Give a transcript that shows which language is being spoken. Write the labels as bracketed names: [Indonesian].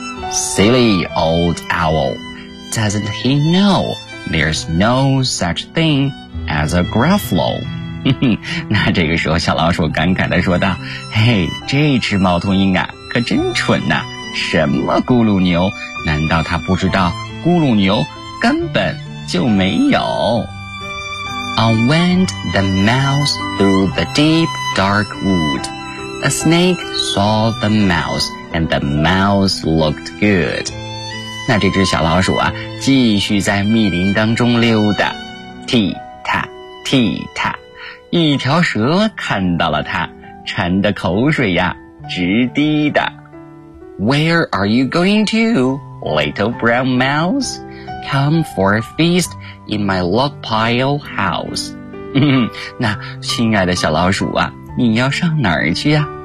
[English] Silly old owl, doesn't he know there's no such thing as a Gruffalo? [Chinese] 那这个时候小老鼠感慨地说道，嘿，这只猫头鹰啊可真蠢呐，什么咕噜牛，难道他不知道咕噜牛根本就没有。 [English] On went the mouse through the deep dark wood. A snake saw the mouse. And the mouse looked good. [Chinese] 那这只小老鼠啊，继续在密林当中溜达，踢踏踢踏，一条蛇看到了它，馋的口水呀直滴的。 [English] Where are you going to, little brown mouse? Come for a feast in my log pile house. [Chinese] 那亲爱的小老鼠啊，你要上哪儿去呀？